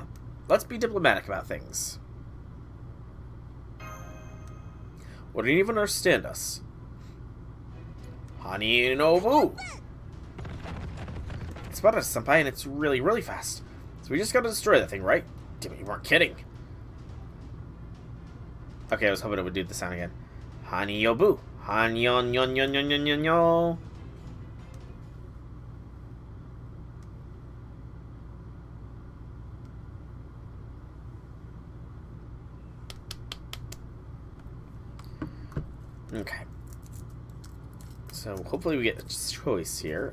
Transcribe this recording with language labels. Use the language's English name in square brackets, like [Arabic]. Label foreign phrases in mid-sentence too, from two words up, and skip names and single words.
[English] Let's be diplomatic about things. Wouldn't even understand us. Hani Nobu! It spotted us, senpai, and it's really, really fast. So we just gotta destroy that thing, right? Damn it, you weren't kidding. Okay, I was hoping it would do the sound again. Hani Yobu. Hanyon yon yon yon yon yon yon. Okay. So hopefully we get a choice here.